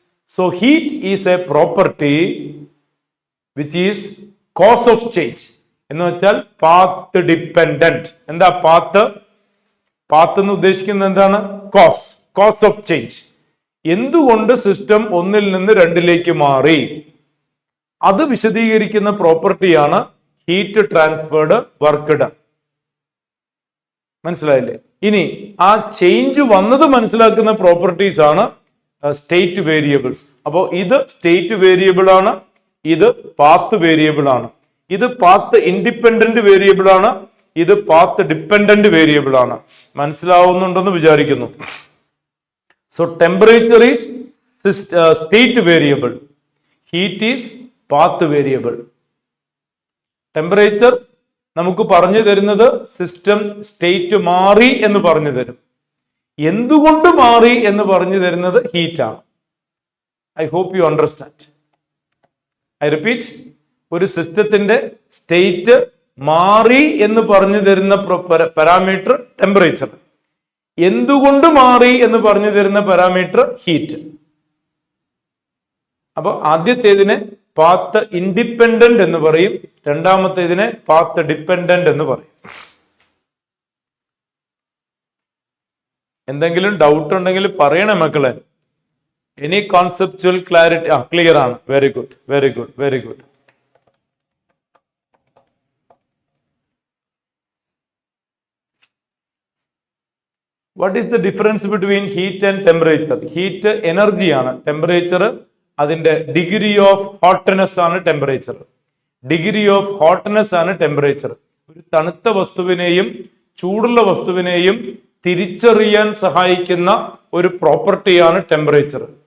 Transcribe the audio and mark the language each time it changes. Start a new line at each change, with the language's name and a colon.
English: So heat is a property which is cause of change.
Malayalam: എന്ന് വെച്ചാൽ path dependent. എന്താ path? Path എന്ന് ഉദ്ദേശിക്കുന്നത് എന്താണ്? Cos of change. എന്തുകൊണ്ട് സിസ്റ്റം 1 നിന്ന് 2 മാറി? അത് വിശദീകരിക്കുന്ന പ്രോപ്പർട്ടിയാണ് ഹീറ്റ് ട്രാൻസ്ഫേർഡ് വർക്ക് ഡൺ. മനസ്സിലായില്ലേ? ഇനി ആ ചേഞ്ച് വന്നത് മനസ്സിലാക്കുന്ന പ്രോപ്പർട്ടീസ് ആണ് സ്റ്റേറ്റ് വേരിയബിൾസ്. അപ്പോൾ ഇത് സ്റ്റേറ്റ് വേരിയബിൾ ആണ്, ഇത് പാത്ത് വേരിയബിൾ ആണ്. ഇത് പാത്ത് ഇൻഡിപെൻഡന്റ് വേരിയബിൾ ആണ്, ഇത് പാത്ത് ഡിപെൻഡന്റ് വേരിയബിൾ ആണ്. മനസ്സിലാവുന്നുണ്ടെന്ന് വിചാരിക്കുന്നു.
English: So temperature is state variable. Heat is path variable.
Malayalam: Temperature നമുക്ക് പറഞ്ഞു തരുന്നത് സിസ്റ്റം സ്റ്റേറ്റ് മാറി എന്ന് പറഞ്ഞു തരും. എന്തുകൊണ്ട് മാറി എന്ന് പറഞ്ഞു തരുന്നത് ഹീറ്റ് ആണ്.
English: I hope you understand. I repeat,
Malayalam: ഒരു സിസ്റ്റത്തിന്റെ സ്റ്റേറ്റ് മാറി എന്ന് പറഞ്ഞു തരുന്ന പാരാമീറ്റർ ടെമ്പറേച്ചർ. എന്തുകൊണ്ട് മാറി എന്ന് പറഞ്ഞു തരുന്ന പാരാമീറ്റർ ഹീറ്റ്. അപ്പോൾ ആദ്യത്തേതിനെ പാത്ത് ഇൻഡിപെൻഡന്റ് എന്ന് പറയും, രണ്ടാമത്തേതിനെ പാത്ത് ഡിപെൻഡന്റ് എന്ന് പറയും. എന്തെങ്കിലും ഡൗട്ട് ഉണ്ടെങ്കിൽ പറയണേ മക്കളെ.
English: Any conceptual clarity? Clear ആണ്. Very good, very good, very good. What is the difference between heat and temperature?
Malayalam: Heat എനർജിയാണ്, ടെമ്പറേച്ചർ അതിന്റെ ഡിഗ്രി ഓഫ് ഹോട്ട്നെസ് ആണ് ടെമ്പറേച്ചർ. ഡിഗ്രി ഓഫ് ഹോട്ട്നെസ് ആണ് ടെമ്പറേച്ചർ. ഒരു തണുത്ത വസ്തുവിനെയും ചൂടുള്ള വസ്തുവിനെയും തിരിച്ചറിയാൻ സഹായിക്കുന്ന ഒരു പ്രോപ്പർട്ടിയാണ് ടെമ്പറേച്ചർ.